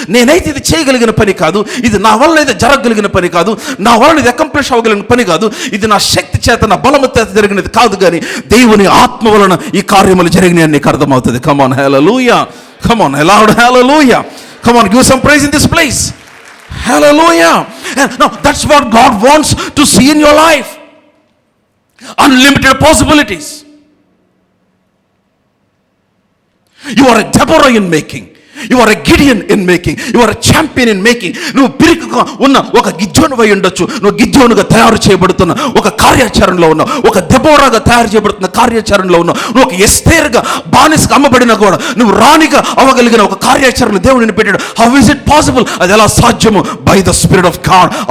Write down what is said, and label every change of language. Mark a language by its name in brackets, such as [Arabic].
[Telugu] నేనైతే ఇది చేయగలిగిన పని కాదు, ఇది నా వల్ల అయితే జరగగలిగిన పని కాదు, నా వల్ల ఇది అకంప్లిష్ అవ్వగలిగిన పని కాదు, ఇది నా శక్తి చేత నా బలము చేత జరిగినది కాదు, కానీ దేవుని ఆత్మ వలన ఈ కార్యములు జరిగినాయి అని నీకు అర్థమవుతుంది. [English] Come on hallelujah, come on loud hallelujah, come on give some praise in this place. Hallelujah. And now that's what God wants to see in your life. Unlimited possibilities. You are a Deborah in making. You are a Gideon in making. You are a champion in making. [Telugu] నువ్వు పిరికిగా ఉన్న ఒక గిద్యోను అయి ఉండొచ్చు. నువ్వు గిద్యోనుగా తయారు చేయబడుతున్న ఒక కార్యాచరణలో ఉన్నావు. ఒక దెబోరాగా తయారు చేయబడుతున్న కార్యాచరణలో ఉన్నావు. నువ్వు ఒక ఎస్తేరుగా బానిసగా అమ్మబడినా కూడా నువ్వు రాణిగా అవ్వగలిగిన ఒక కార్యాచరణ దేవుడిని పెట్టాడు. [English] How is it possible? [Telugu] అది ఎలా సాధ్యము? [English] By the spirit of God.